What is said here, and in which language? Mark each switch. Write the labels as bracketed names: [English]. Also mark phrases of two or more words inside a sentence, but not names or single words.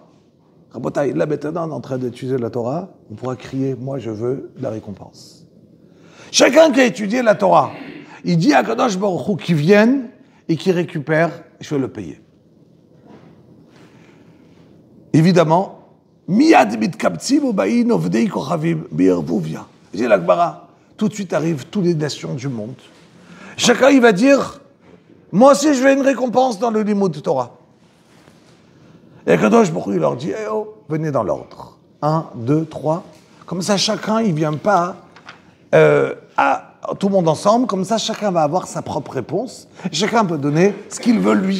[French] Rabotai, là maintenant on est en train d'étudier la Torah, on pourra crier, moi je veux la récompense. Chacun qui a étudié la Torah, il dit à [Hebrew] קדוש ברוך הוא [French] qu'il vienne et qu'il récupère, je vais le payer. Évidemment, [Hebrew] מיד מתקבצים ובאים עובדי כוכבים בערבוביא. [French] J'ai la Gemara, tout de suite arrivent toutes les nations du monde. Chacun il va dire, moi aussi je veux une récompense dans le [Hebrew] לימוד תורה. [French] Et [Hebrew] קדוש ברוך הוא [French] il leur dit, eh oh, venez dans l'ordre. 1, 2, 3. Comme ça chacun il vient pas tout le monde ensemble, comme ça chacun va avoir sa propre réponse, et chacun peut donner ce qu'il veut lui.